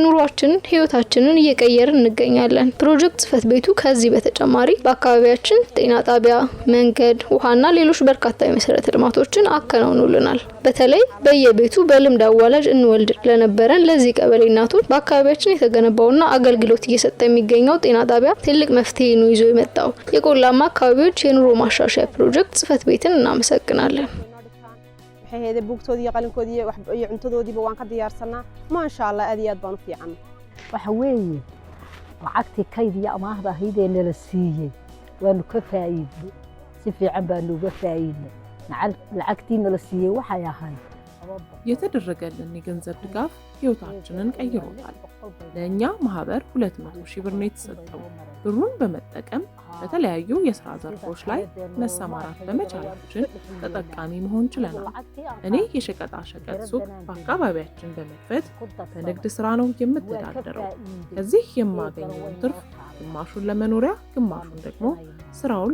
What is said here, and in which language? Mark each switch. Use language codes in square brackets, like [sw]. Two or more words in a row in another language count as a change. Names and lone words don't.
[am] ኑሯችንን ህይወታችንን እየቀየርን እንገኛለን። ፕሮጀክት ጽህፈት ቤቱ ከዚህ በተጨማሪ በአካባቢያችን ጤና ጣቢያ፣ መንገድ፣ ውሃና ሌሎች በርካታ የመሰረተ ልማቶችን አከናውኖልናል። በተለይ በየቤቱ በልምድ አዋላጅ እንወልድ ለነበረን ለዚህ ቀበሌ እናቶች በአካባቢያችን የተገነባውና አገልግሎት እየሰጠ የሚገኘው ጤና ጣቢያ ትልቅ መፍትሄ ነው ይዞ የመጣው። የቆላማ አካባቢዎች የኑሮ ማሻሻያ ፕሮጀክት ጽህፈት ቤትን እናመሰግናለን። [so] waxay heeday buugtoodii iyo qalinkoodii iyo cuntadoodiiba waan ka diyaarsanaa [ar] ما شاء الله [so] aad iyo aad baan u fiican waxa weeye lacagtii kayd iyo amaahda ahaydee nala siiyey waanu ka faa'iidnay si fiican baanu uga faa'iidnay lacagtii nala siiyey waxay ahayd [am] የተደረገልን የገንዘብ ድጋፍ ህይወታችንን ቀይሮታል። ለኛ ማህበር 200 ሺህ ብር ነው የተሰጠው። ብሩን በመጠቀም በተለያዩ የሥራ ዘርፎች ላይ መሰማራት በመቻላችን ተጠቃሚ መሆን ችለናል። እኔ የሸቀጣ ሸቀጥ ሱቅ በአካባቢያችን በመክፈት በንግድ ስራ ነው የምተዳደረው። ከዚህ የማገኘውን ትርፍ ግማሹን ለመኖሪያ ግማሹን ደግሞ ስራውን